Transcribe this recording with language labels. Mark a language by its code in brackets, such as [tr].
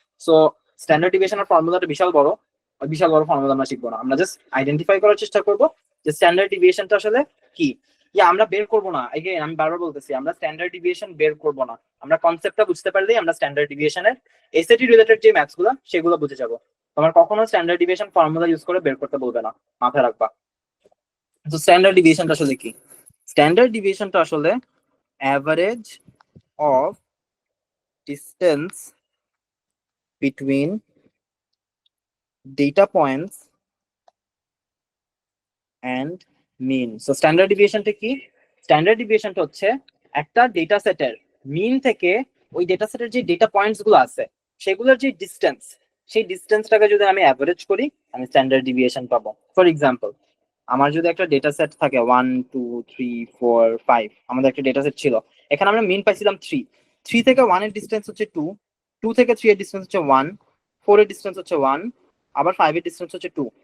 [bn] So standard ডিভিয়েশনের ফর্মুলাটা বিশাল বড় formula আমরা শিখবো না, আমরা জাস্ট আইডেন্টিফাই করার চেষ্টা করবো যে স্ট্যান্ডার্ড ডিভিয়েশনটা আসলে কি। আমরা বের করবো না, আমি বারবার বলতেছি আমরা স্ট্যান্ডার্ড ডিভিয়েশন বের করবো না, আমরা কনসেপ্টটা বুঝতে পারলেই আমরা স্ট্যান্ডার্ড ডিভিয়েশনের এসএটি রিলেটেড যে ম্যাথস গুলো সেগুলো বুঝে যাবো। তোমার কখনো স্ট্যান্ডার্ড ডিভিয়েশন ফর্মুলা ইউজ করে বের করতে বলবে না, মাথায় রাখবা। তো স্ট্যান্ডার্ড ডিভিয়েশনটা আসলে কি? স্ট্যান্ডার্ড ডিভিয়েশনটা আসলে [en] average of distance between data points and mean. So standard deviation টা কি? [bn] স্ট্যান্ডার্ড ডিভিয়েশনটা হচ্ছে একটা ডেটা সেটের মিন থেকে ওই ডেটা সেটের যে ডেটা পয়েন্টস গুলো আছে সেগুলোর যে ডিস্টেন্স, সেই ডিস্টেন্সটাকে যদি আমি অ্যাভারেজ করি আমি স্ট্যান্ডার্ড ডিভিয়েশন পাবো। ফর এক্সাম্পল, আমার যদি একটা ডেটা সেট থাকে 1 2 3 4 5, আমাদের একটা ডেটা সেট ছিল, এখানে আমরা মিন পাইছিলাম 3 থেকে 1 এর ডিস্টেন্স হচ্ছে 2, 2 থেকে 3 এর ডিস্টেন্স হচ্ছে 1, 4 এর ডিস্টেন্স হচ্ছে 1, আবার 5 এর ডিস্টেন্স হচ্ছে 2।